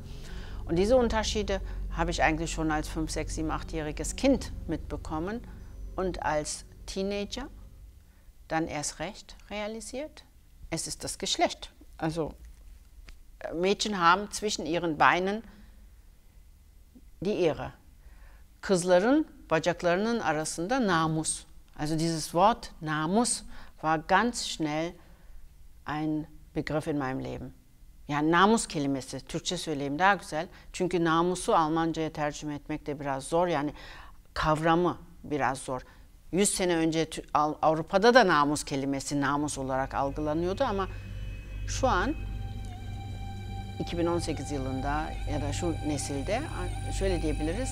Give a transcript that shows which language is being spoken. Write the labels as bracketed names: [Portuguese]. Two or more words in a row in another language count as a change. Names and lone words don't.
[German] Und diese Unterschiede habe ich eigentlich schon als 5-, 6-, 7-, 8-jähriges Kind mitbekommen und als Teenager dann erst recht realisiert, es ist das Geschlecht. Also Mädchen haben zwischen ihren Beinen die Ehre. [Turkish] Kızların bacaklarının arasında namus. [German] Also dieses Wort namus war ganz schnell ein Begriff in meinem Leben. [Turkish] Yani namus kelimesi, Türkçe söyleyeyim daha güzel. Çünkü namusu Almanca'ya tercüme etmek de biraz zor. Yani kavramı biraz zor. 100 sene önce Avrupa'da da namus kelimesi namus olarak algılanıyordu ama şu an 2018 yılında ya da şu nesilde şöyle diyebiliriz.